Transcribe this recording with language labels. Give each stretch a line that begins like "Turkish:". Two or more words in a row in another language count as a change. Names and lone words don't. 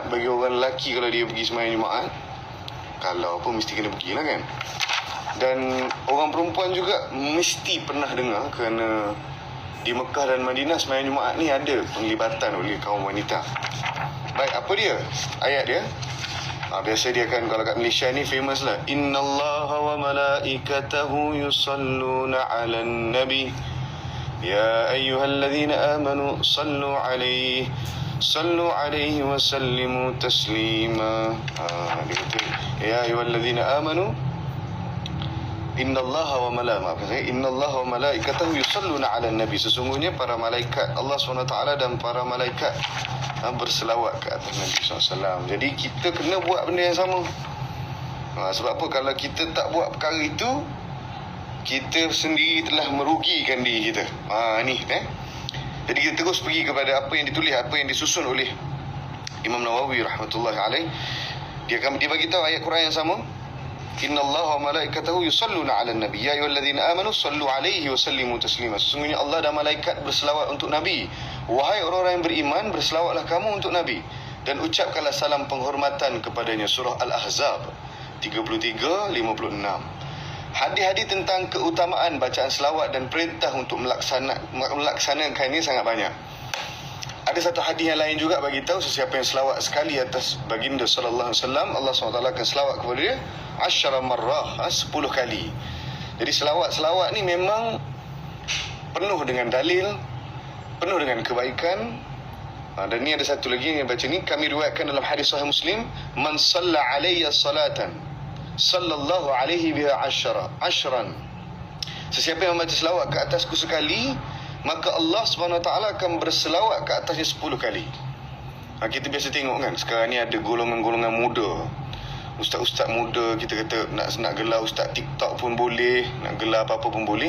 Malay: Bagi orang lelaki, kalau dia pergi sembahyang Jumaat, kalau apa mesti kena pergi lah kan. Dan orang perempuan juga mesti pernah dengar, kerana di Mekah dan Madinah sembahyang Jumaat ni ada penglibatan oleh kaum wanita. Baik, apa dia ayat dia? Biasa dia kan, kalau kat Malaysia ni famous lah,
Arabic: إن الله وملائكته يصلون على النبي يا أيها الذين آمنوا صلوا عليه وسلموا تسليما.
Malay: Dia kata,
Arabic: يا أيها الذين آمنوا إن الله وملائكته يصلون على النبي.
Malay: Sesungguhnya para malaikat Allah SWT dan para malaikat berselawat ke atas Nabi SAW. Jadi kita kena buat benda yang sama. Sebab apa? Kalau kita tak buat perkara itu, kita sendiri telah merugikan diri kita. Jadi kita terus pergi kepada apa yang ditulis, apa yang disusun oleh Imam Nawawi
Arabic: رحمة الله عليه.
Malay: Dia bagi tahu ayat Quran yang sama.
Arabic: إن الله وملائكته يصلون على النبي يا أيها الذين آمنوا صلوا عليه وسلموا تسليما.
Malay: Sesungguhnya Allah dan malaikat berselawat untuk Nabi. Wahai orang-orang yang beriman, berselawatlah kamu untuk Nabi dan ucapkanlah salam penghormatan kepadanya. Surah Al-Ahzab 33-56. Hadis-hadis tentang keutamaan bacaan selawat dan perintah untuk melaksanakannya sangat banyak. Ada satu hadis yang lain juga bagi tahu, sesiapa yang selawat sekali atas baginda
Arabic: صلى الله عليه وسلم,
Malay: Allah SWT akan selawat kepada dia 10 marrah, 10 kali. Jadi selawat ni memang penuh dengan dalil, penuh dengan kebaikan. Dan ni ada satu lagi yang baca ni, kami riwayatkan dalam hadis sahih Muslim,
Arabic: من صلى علي صلاة صلى الله عليه بها عشرا.
Malay: Sesiapa yang membaca selawat ke atasku sekali, maka Allah SWT akan berselawat ke atasnya 10 kali. Kita biasa tengok kan, sekarang ni ada golongan-golongan muda, ustaz-ustaz muda, kita kata nak gelar ustaz TikTok pun boleh, nak gelar apa-apa pun boleh.